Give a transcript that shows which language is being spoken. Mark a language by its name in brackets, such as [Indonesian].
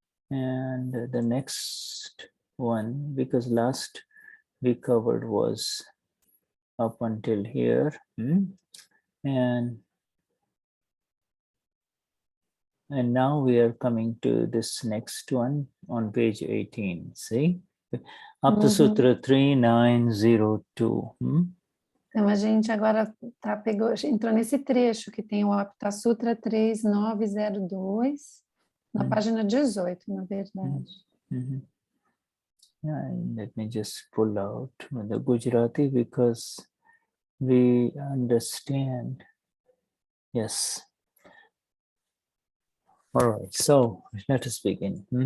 [English] And the next one, because last we covered was up until here, and now we are coming to this next one on page 18. See, Aptasutra 3902. [Portuguese] Então a gente agora entrou nesse trecho que tem o Aptasutra 3902, na página 18, na verdade. [English] Let me just pull out the Gujarati because we understand. Yes. All right. So let us begin.